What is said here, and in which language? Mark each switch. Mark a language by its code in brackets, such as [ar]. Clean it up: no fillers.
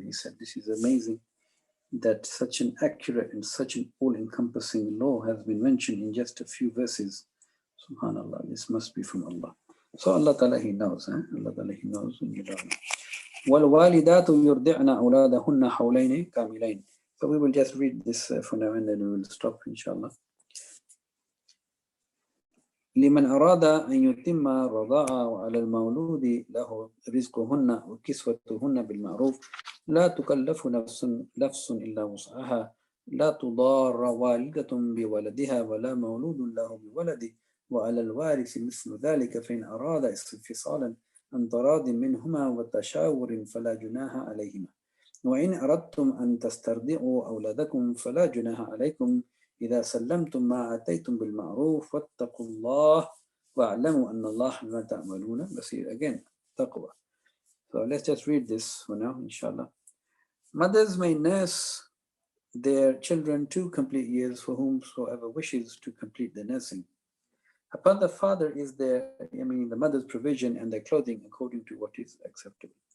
[en] He said, this is amazing that such an accurate and such an all-encompassing law has been mentioned in just a few verses. Subhanallah, this must be from Allah. So Allah Ta'ala, He knows, Allah Ta'ala, He knows when you don't know. [ar] وَالْوَالِدَاتُ يُرْضِعْنَ أَوْلَادَهُنَّ حَوْلَيْنِ كَامِلَيْنِ. [en] So we will just read this for now and then we will stop, inshallah. [ar] لمن أراد أن يتم الرضاعة وعلى المولود له رزقهن وكسوتهن بالمعروف لا تكلف نفس إلا وسعها لا تضار والدة بولدها ولا مولود له بولده وعلى الوارث مثل ذلك فإن أراد استفصالا عن تراض منهما وتشاور فلا جناح عليهما وإن أردتم أن تسترضعوا أولادكم فلا جناح عليكم إذا سلمتم ما آتيتم بالمعروف واتقوا الله واعلموا أن الله بما تعملون بصير. [en] Again, taqwa. So let's just read this for now, inshallah. Mothers may nurse their children 2 complete years for whomsoever wishes to complete the nursing. Upon the father is the mother's provision and their clothing according to what is acceptable.